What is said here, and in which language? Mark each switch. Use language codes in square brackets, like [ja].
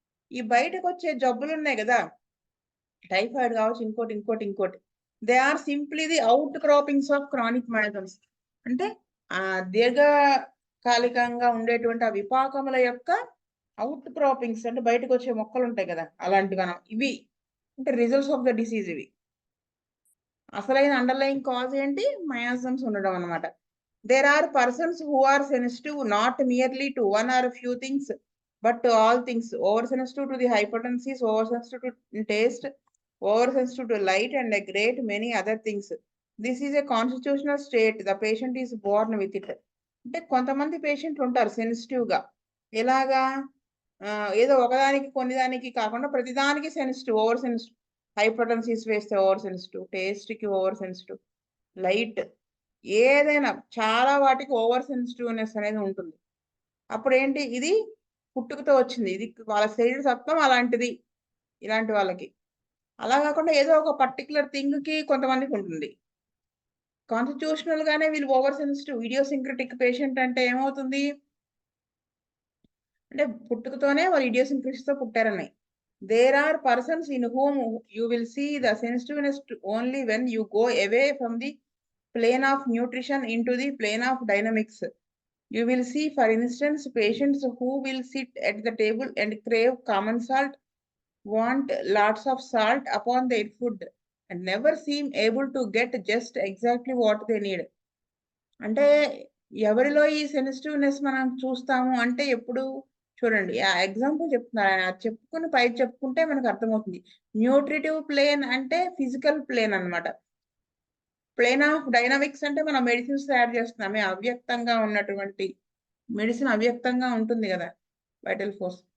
[te] ఈ బయటకు వచ్చే జబ్బులు ఉన్నాయి కదా, టైఫాయిడ్ కావచ్చు, ఇంకోటి, [en] They are simply the outcroppings of chronic miasms. [te] అంటే దీర్ఘకాలికంగా ఉండేటువంటి ఆ విపాకముల యొక్క అవుట్ క్రాపింగ్స్ అంటే బయటకు వచ్చే మొక్కలు ఉంటాయి కదా, అలాంటివి ఇవి అంటే [en] results of the disease [te] ఇవి. అసలైన అండర్లయింగ్ కాజ్ ఏంటి? మయాజమ్స్ ఉండడం అన్నమాట. [en] There are persons who are sensitive not merely to one or a few things, but to all things. Oversensitive to the hypotensive, oversensitive to taste, oversensitive to light, and a great many other things. This is a constitutional state. The patient is born with it. [te] అంటే కొంతమంది పేషెంట్లు ఉంటారు సెన్సిటివ్గా. ఎలాగా? ఏదో ఒకదానికి కొన్ని దానికి కాకుండా ప్రతిదానికి సెన్సిటివ్, ఓవర్ సెన్సిటివ్. హైపోటెన్సిస్ వేస్తే ఓవర్ సెన్సిటివ్, టేస్ట్‌కి ఓవర్ సెన్సిటివ్, లైట్ ఏదైనా చాలా వాటికి ఓవర్ సెన్సిటివ్‌నెస్ అనేది ఉంటుంది. అప్పుడేంటి ఇది పుట్టుకతో వచ్చింది. ఇది వాళ్ళ శరీర తత్వం అలాంటిది. ఇలాంటి వాళ్ళకి. అలా కాకుండా ఏదో ఒక పర్టిక్యులర్ థింగ్‌కి కొంతమందికి ఉంటుంది. కాన్స్టిట్యూషనల్‌గానే వీళ్ళు ఓవర్ సెన్సిటివ్ ఇడియోసింక్రటిక్ పేషెంట్ అంటే ఏమవుతుంది? అంటే పుట్టుకతోనే వాళ్ళు ఇడియోసింక్రసీస్‌తో పుట్టారని. [en] There are persons in whom you will see the sensitiveness only when you go away from the plane of nutrition into the plane of dynamics. You will see, for instance, patients who will sit at the table and crave common salt, want lots of salt upon their food, and never seem able to get just exactly what they need. [te] అంటే ఎవరిలో ఈ sensitiveness మనం చూస్తాము అంటే ఎప్పుడు? చూడండి. ఆ example చెప్తున్నా. చెప్పుకొని పైకి చెప్పుకుంటే మనకు అర్థమవుతుంది. న్యూట్రిటివ్ ప్లేన్ అంటే ఫిజికల్ ప్లేన్ అన్నమాట. ప్లేన్ ఆఫ్ డైనమిక్స్ అంటే మనం మెడిసిన్స్ తయారు చేస్తున్నామే అవ్యక్తంగా ఉన్నటువంటి మెడిసిన్ అవ్యక్తంగా ఉంటుంది గదా! Vital force.